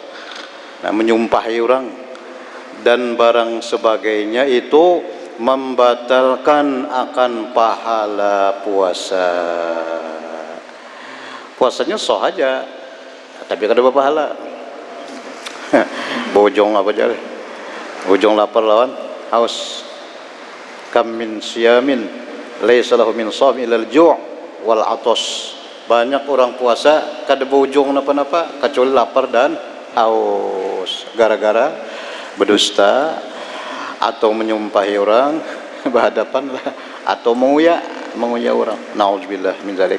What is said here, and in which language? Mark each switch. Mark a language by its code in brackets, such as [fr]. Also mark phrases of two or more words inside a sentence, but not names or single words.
[bjn] Nah, menyumpahi orang dan barang sebagainya itu membatalkan akan pahala puasa. Puasanya sah aja, tapi kada berpahala. Bojong apa aja? Bojong lapar lawan haus. [ar] كم من صيام ليس له من صم إلا الجوع والعطش. [bjn] Banyak orang puasa kada bojong napa-napa kecuali lapar dan haus. Gara-gara berdusta atau menyumpahi orang berhadapan atau menguya orang. [ar] نعوذ بالله من ذلك.